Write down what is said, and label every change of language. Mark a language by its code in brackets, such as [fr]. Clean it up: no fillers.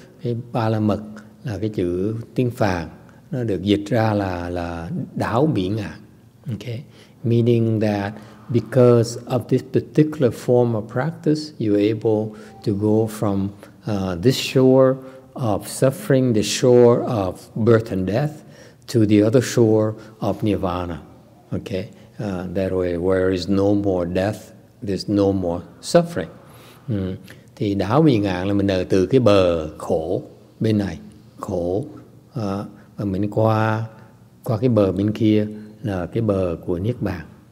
[vi] Cái Palamật là cái chữ tiếng Phạn, nó được dịch ra là đảo biển ngạn. [en] Okay, meaning that because of this particular form of practice, you're able to go from this shore of suffering, the shore of birth and death, to the other shore of nirvana. Okay, that way, where there is no more death, there's no more suffering. [vi] Thì đảo bị ngạn là mình ở từ cái bờ khổ bên này, khổ, và mình qua cái bờ bên kia là cái bờ của niết bàn.